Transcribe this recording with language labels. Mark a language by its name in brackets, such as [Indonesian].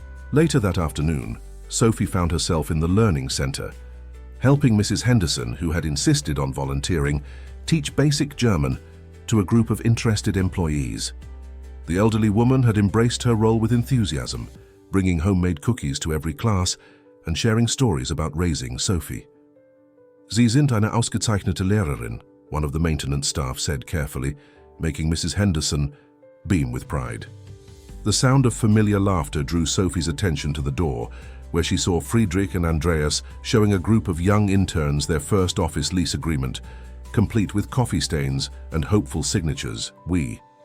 [English] Later that afternoon, Sophie found herself in the learning center, helping Mrs. Henderson, who had insisted on volunteering, teach basic German to a group of interested employees. The elderly woman had embraced her role with enthusiasm, bringing homemade cookies to every class and sharing stories about raising Sophie. [German] "Sie sind eine ausgezeichnete Lehrerin," [English] one of the maintenance staff said carefully, making Mrs. Henderson beam with pride. The sound of familiar laughter drew Sophie's attention to the door, where she saw Friedrich and Andreas showing a group of young interns their first office lease agreement, complete with coffee stains and hopeful signatures, "We."